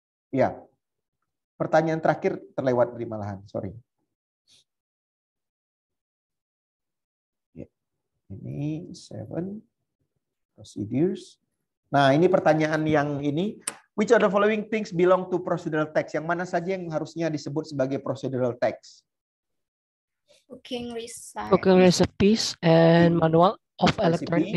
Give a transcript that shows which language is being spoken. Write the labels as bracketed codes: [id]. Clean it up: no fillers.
[id] Ya. Pertanyaan terakhir terlewat dari malahan, sorry. Ini 7 procedures. Nah, ini pertanyaan yang ini. [en] Which of the following things belong to procedural text? [id] Yang mana saja yang harusnya disebut sebagai procedural text? [en] Cooking recipe. Cooking recipes and manual of electronic